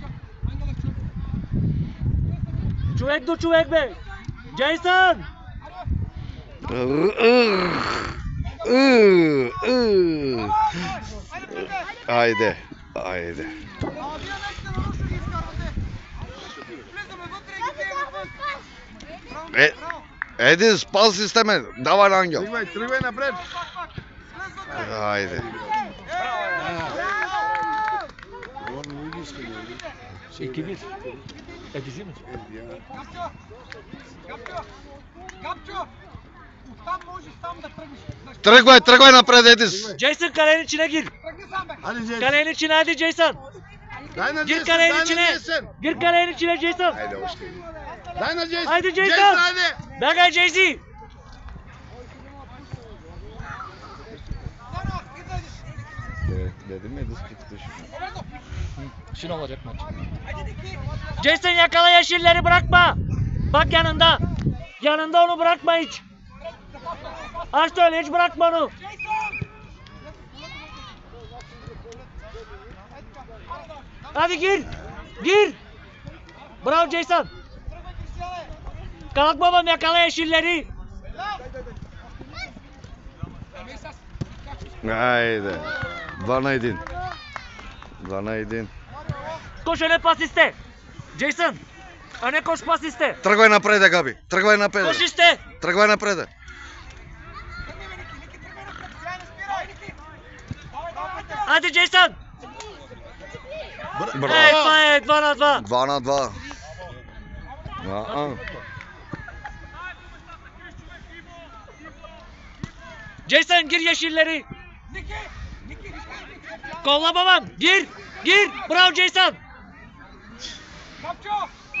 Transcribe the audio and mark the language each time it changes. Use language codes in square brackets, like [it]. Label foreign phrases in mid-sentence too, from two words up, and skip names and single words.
[bg] Човек до човек, бе! Джейсън! Айде, айде. Един, спаси сте ме, давай Angel. Тръгвай напред. Ajde. [tr] İki bir. Edici mi? [bg] Гапчо! Оттам можеш сам да тръгнеш. Тръгвай напред, Edis. [tr] Jason kalenin içine gir. [bg] Тръгни сам, бе! [tr] Hadi Jason. Kalenin içine hadi Jason. [bg] Дай на [tr] Gir Jason, kalenin [bg] дай на [tr] içine. Jason. Gir kalenin içine Jason. [bg] Айде, още. Дай на Jason. [tr] Haydi Jason. Jason hadi. [bg] Begaj Jaycee. Дано, излезеш! [tr] Dedim Edis tuttu şimdi. [bg] Обърно! [tr] Şimdi olacak maç. [bg] Хайде, Ники! [tr] Jason yakala yeşilleri bırakma. Bak yanında. Yanında onu bırakma hiç. Aç da öyle hiç bırakma onu. Hadi gir. Gir. Bravo Jason. Kalk babam yakala yeşilleri. [bg] Ajde. 2 на 1. 2 на 1. [tr] Koş öne pas iste. Jason. Öne koş pas iste. [bg] Тръгвай напред, Gabi. Тръгвай напред. [tr] Koş iste. [bg] Тръгвай напред. [tr] Hadi Jason. Bravo. [bg] Ей, файн, 2 на 2. 2 на 2. Aa. [tr] Jason gir yeşilleri. Kolla babam. Gir. Gir. Bravo Jason. [bg] Гапчо!